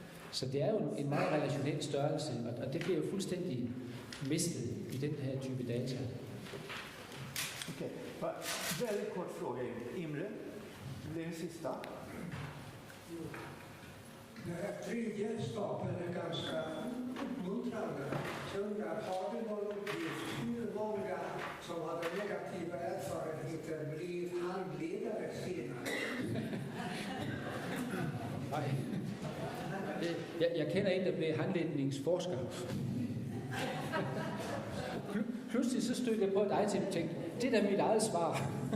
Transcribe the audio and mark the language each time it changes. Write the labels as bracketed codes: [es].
[da] Så det er jo en meget relationel størrelse, og det bliver jo fuldstændig mistet i [sv] den här typen av data. Okej, väldigt kort fråga. Imre, det är den sista. Den här tredje stapeln är ganska uppmuntrande. Så undrar, har du någon uppgift hur många som hade negativa erfarenheter blev handledare senare? Nej. [da] Jeg kender en, der blev handledningsforsker. Pludselig så stødte jeg på et item og tænkte, det er da mit eget svar.